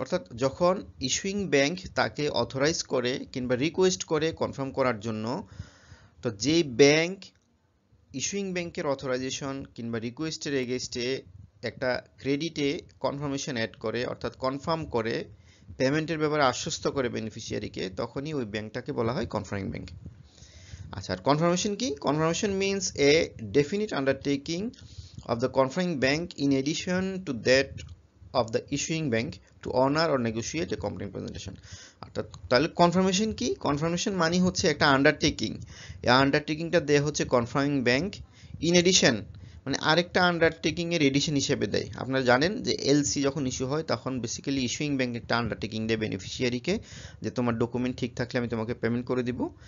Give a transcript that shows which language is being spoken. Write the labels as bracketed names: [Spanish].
[Bangla] অর্থাৎ যখন issuing bank তাকে অথরাইজ করে কিংবা রিকোয়েস্ট করে কনফার্ম করার জন্য, তো যে ব্যাংক ইস্যুইং ব্যাংকের অথরাইজেশন কিংবা রিকোয়েস্টের এগেইনস্টে একটা ক্রেডিটে কনফার্মেশন অ্যাড করে, অর্থাৎ কনফার্ম করে, পেমেন্টের ব্যাপারে আশ্বস্ত করে বেনিফিশিয়ারিকে, তখনই ওই ব্যাংকটাকে বলা হয় কনফার্মিং ব্যাংক। আচ্ছা, আর কনফার্মেশন কি? [English] Confirmation means a definite undertaking of the conferring bank in addition to that of the issuing bank to honor or negotiate a complaint presentation. [Bangla] অর্থাৎ তাহলে কনফার্মেশন কি? কনফার্মেশন মানে হচ্ছে একটা আন্ডারটেকিং। এই আন্ডারটেকিংটা দেয়া হচ্ছে কনফার্মিং ব্যাংক ইন এডিশন, মানে আরেকটা আন্ডারটেকিং এর এডিশন হিসেবে দেয়। আপনারা জানেন যে এলসি যখন ইস্যু হয় তখন বেসিক্যালি ইস্যুইং ব্যাংক একটা আন্ডারটেকিং দেয় বেনিফিশিয়ারিকে, যে তোমার ডকুমেন্ট ঠিক থাকলে আমি তোমাকে পেমেন্ট করে দিব।